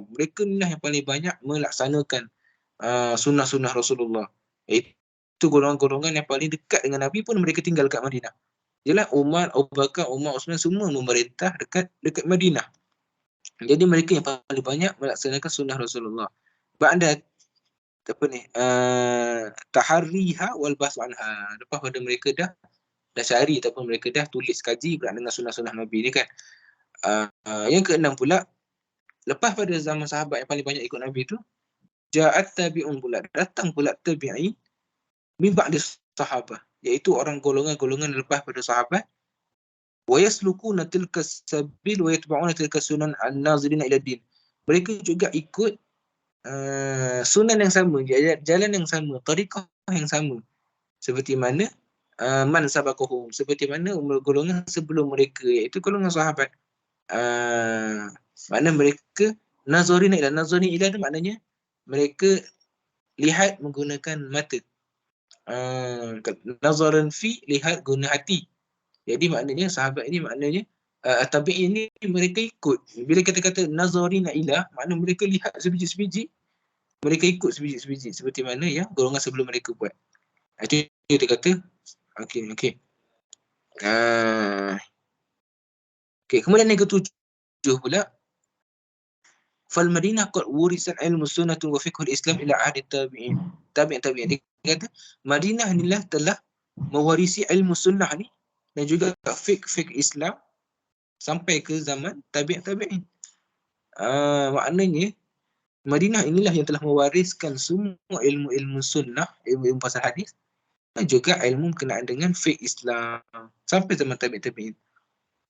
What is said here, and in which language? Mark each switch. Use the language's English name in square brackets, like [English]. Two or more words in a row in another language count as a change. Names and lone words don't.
[Malay] Mereka inilah yang paling banyak melaksanakan sunnah-sunnah Rasulullah. Itu golongan-golongan yang paling dekat dengan Nabi pun mereka tinggal dekat Madinah. Jelas Abu Bakar, Umar, Utsman semua memerintah dekat Madinah. Jadi mereka yang paling banyak melaksanakan sunnah Rasulullah. [Arabic] بعد تحريها والبحث عنها. [Malay] Lepas pada mereka dah cari ataupun mereka dah tulis kaji berkenaan dengan sunnah-sunnah Nabi ni kan. Yang keenam pula, lepas pada zaman sahabat yang paling banyak ikut Nabi tu, [Arabic] جاءت التابعون [Malay] pula, datang pula tabi'in [Arabic] من بعد الصحابة, [Malay] iaitu orang golongan-golongan lepas pada sahabat, [Arabic] ويسلكون تلك السبيل ويتبعون تلك السنن الناظرين إلى الدين. [Malay] Mereka juga ikut sunan yang sama, jalan yang sama, tariqah yang sama, seperti mana [Arabic] من سبقهم, [Malay] seperti mana golongan sebelum mereka, iaitu golongan sahabat. Makna mereka [Arabic] ناظرين إلى, ناظرين إلى [Malay] tu maknanya mereka lihat menggunakan mata. [Arabic] نظرا في, [Malay] lihat guna hati. Jadi maknanya sahabat ini maknanya tabi'in ini mereka ikut. Bila kita kata [Arabic] ناظرين إلى, [Malay] makna mereka lihat sebiji-sebiji, mereka ikut sebiji-sebiji seperti mana yang golongan sebelum mereka buat. Itu dia kata okey. Okey, kemudian yang ketujuh pula, [Arabic] فالمدينة قد ورثت علم السنة وفقه الإسلام إلى عهد التابعين. التابعين. [Malay] Dia kata Madinah inilah telah mewarisi ilmu sunnah ni dan juga fiqh Islam sampai ke zaman tabi'in. Maknanya Madinah inilah yang telah mewariskan semua ilmu sunnah, ilmu pasal hadis, dan juga ilmu berkenaan dengan fiqh Islam sampai zaman tabi'in.